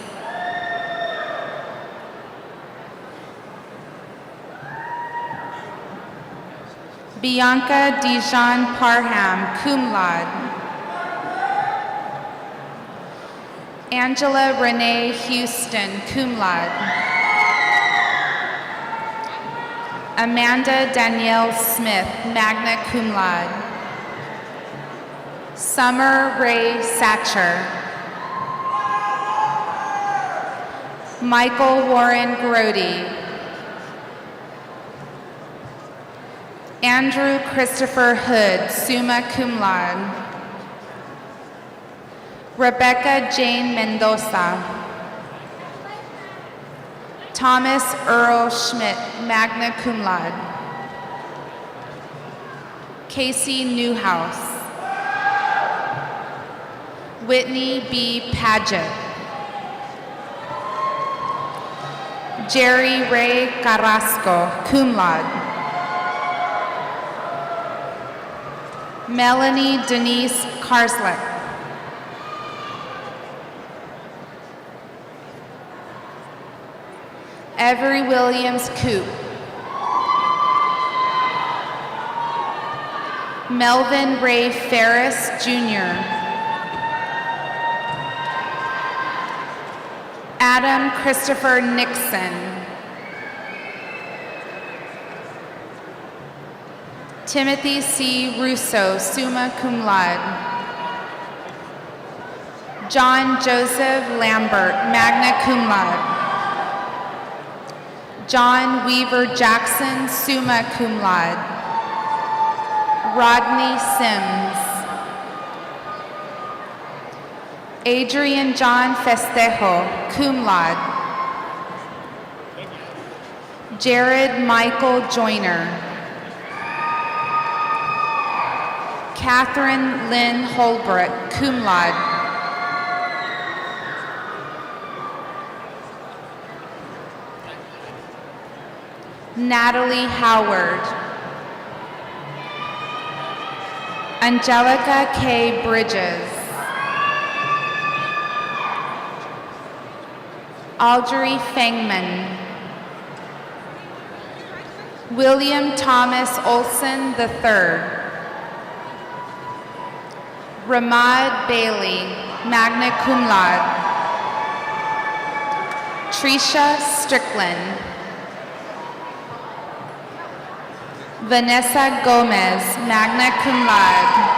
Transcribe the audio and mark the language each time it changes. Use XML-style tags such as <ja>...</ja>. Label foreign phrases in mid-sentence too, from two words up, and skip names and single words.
<en>Bianca Dijon Parham,</en> <la>cum laude.</la> <en>Angela Renee Houston,</en> <la>cum laude.</la> <en>Amanda Danielle Smith,</en> <la>magna cum laude.</la> <en>Summer Ray Satcher. Michael Warren Grody. Andrew Christopher Hood,</en> <la>summa cum laude.</la> <en>Rebecca Jane Mendoza. Thomas Earl Schmidt,</en> <la>magna cum laude.</la> <en>Casey Newhouse. Whitney B. Paget. Jerry Ray Carrasco,</en> <la>cum laude.</la> <en>Melanie Denise Karslick. Avery Williams Coop. Melvin Ray Ferris, Jr. Adam Christopher Nixon. Timothy C.</en> <la>Russo, summa cum laude.</la> <en>John Joseph Lambert,</en> <la>magna cum laude.</la> <en>John Weaver Jackson,</en> <la>summa cum laude.</la> <en>Rodney Sims. Adrian John Festejo,</en> <la>cum laude.</la> <en>Jared Michael Joyner. Catherine Lynn Holbrook,</en> <la>cum laude.</la> <en>Natalie Howard. Angelica K. Bridges. Audrey Fangman. William Thomas Olson III. Ramad Bailey,</en> <la>magna cum laude.</la> <en>Tricia Strickland. Vanessa Gomez,</en> <la>magna cum laude.</la>